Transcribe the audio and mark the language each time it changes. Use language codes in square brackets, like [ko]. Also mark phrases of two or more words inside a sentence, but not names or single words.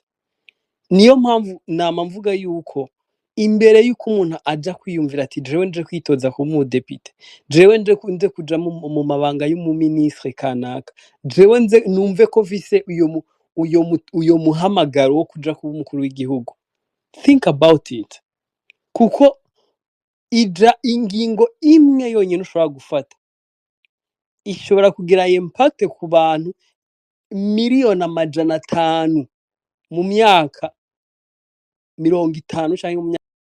[rn] Niyo mpamvu nama mvuga yuko imbere yuko umuntu aja kwiyumvira ati jewe nje kwitoza kuba umudepite, jewe nje kuja mu mabanga y'umuminisitiri kanaka, jewe nze numve ko mfise uyo muhamagaro wo kuja kuba umukuru w'igihugu. [en] Think about it. [rn] Kuko ingingo imwe yonyene ushobora gufata ishobora kugira impact ku bantu miliyoni amajana 5 mu myaka 50 canke mu